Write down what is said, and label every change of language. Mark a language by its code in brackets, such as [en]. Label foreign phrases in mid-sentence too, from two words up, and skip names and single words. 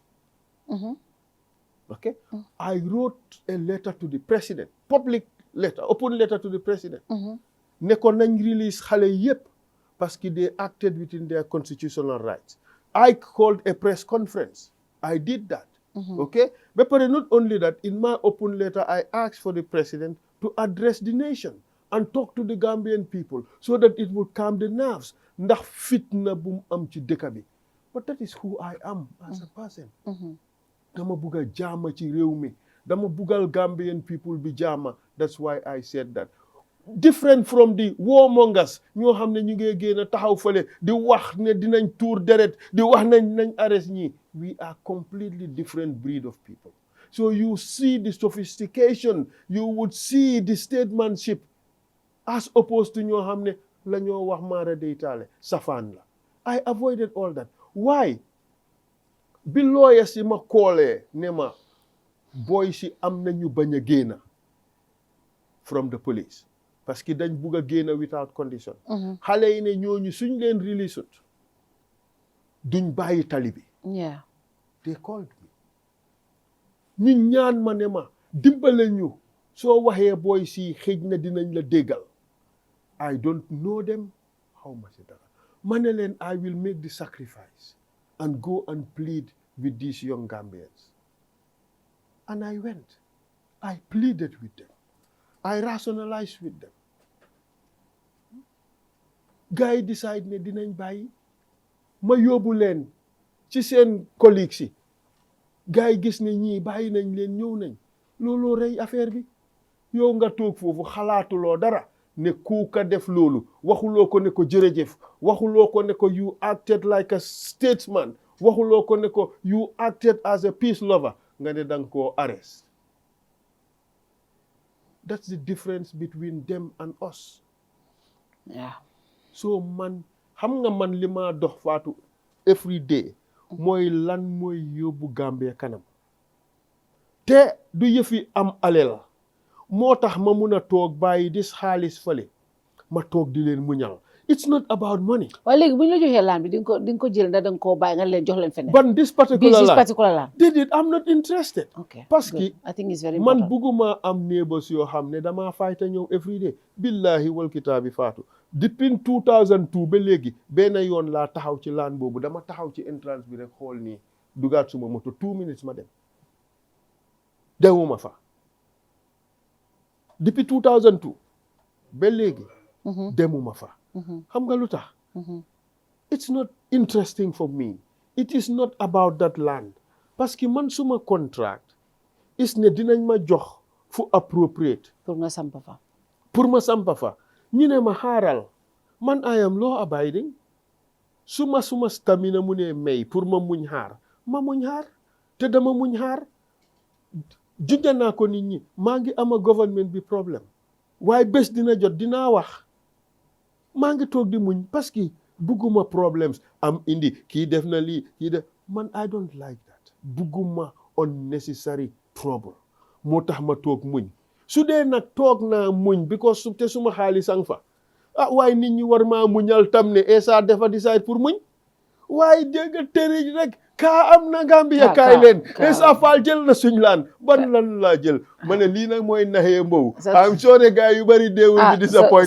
[en] Okay? I wrote a letter to the president, public letter, open letter to the president. [wo] Ne ko nañ release xale yépp [fr] parce que [en] they acted within their constitutional rights. I called a press conference. I did that. Okay? But not only that, in my open letter, I asked for the president to address the nation and talk to the Gambian people so that it would calm the nerves. [wo] Ndax fitna bu am ci dëkk bi. [en] But that is who I am as a person. [wo] Dama buga jama ci réew mi. Dama bugal [en] Gambian people [wo] bi jama. [en] That's why I said that. Different from the warmongers [wo] ñoo xam ne ñu ngi génn taxaw fële di wax ne dinañ tuur deret di wax nañ arrest ñi. [en] We are completely different breed of people. So you see the sophistication, you would see the statesmanship as opposed to [wo] ñoo xam ne la ñoo wax maara day taale safaan la. [en] I avoided all that. Why? [wo] Bi lawyer si ma koolee ne ma boy si am nañu bañ a génn [en] from the police [fr] parce que [wo] dañ bugg a génn [en] without condition. [wo] Xale yi ne ñooñu suñ leen release duñ bàyyi tali bi. [en] Yeah. They called me. [wo] ñu ñaan ma ne ma dimbale ñu soo waxee boy si xëj na dinañ la déggal. [en] I don't know them. How much [wo] dara ma ne leen [en] I will make the sacrifice and go and plead with these young Gambians. And I went. I pleaded with them. I rationalized with them. Gars yi decide ne dinañ bàyyi ma yóbbu leen ci seen collègues yi gars yi gis ne ñii bàyyi nañ leen ñëw nañ looloo rey affaire bi yow nga toog foofu xalaatuloo dara ne kuuka def loolu waxuloo ko ne ko jërëjëf waxuloo ko ne ko you acted like a statesman waxuloo ko ne ko you acted as a peace lover nga ne danga koo arrest. That's the difference between them and us. Yeah. [wo] So man xam nga man li ma dox Fatou [en] every day [wo] mooy lan mooy yóbbu Gambia kanam te du yëfi am alal moo tax ma mun a toog bàyyi dis xaalis fale ma toog di leen muñal. [en] It's not about money. [wo] waaye léegi bu ñu la joxee laan bi di nga ko jël ndax da nga koo bàyyi nga leen jox leen feneen. [en] But this particular [wo] laan. [en] Did I'm not interested. Okay. [fr] Parce que [en] I think it's very important. [wo] man bugguma am neighbors yoo xam ne damaa fayta ñëw [en] every day. [ar] Billahi wal kitaabi [wo] Fatou. Depuis 2002 ba léegi benn yoon laa taxaw ci laan boobu dama taxaw ci entrance bi rek xool nii dugaat suma moto 2 minutes ma dem. Dewuma fa. Depuis 2002 ba léegi. Demuma fa. Xam nga lu tax? [en] It's not interesting for me. It is not about that land. [fr] Parce que [wo] man suma contract is ne dinañ ma jox fu appropriate. Pour nga sampa fa. Pour ma sampa fa. ñu ne ma xaaral man [en] I am law abiding [wo] suma stamina mu ne may pour ma muñ xaar ma muñ xaar te dama muñ xaar judda naa ko nit ñi maa ngi ama government bi problème waaye bés dina jot dinaa wax maa ngi toog di muñ [fr] parce que [wo] bugguma problems am indi kii def na lii kii def man [en] I don't like that [wo] bugguma [en] unnecessary trouble [wo] moo tax ma toog muñ su dee nag toog naa muñ because te suma xaalis ang fa waaye nit ñi war maa muñal tam ne Essa dafa decide pour muñ waaye dégg tërëj rek kaa am na Gambia kaay leen Essa Faal jël na suñ laan ban lan laa jël ma ne lii nag mooy naxee mbow am soo ne gars yu bari deewul bi disappointed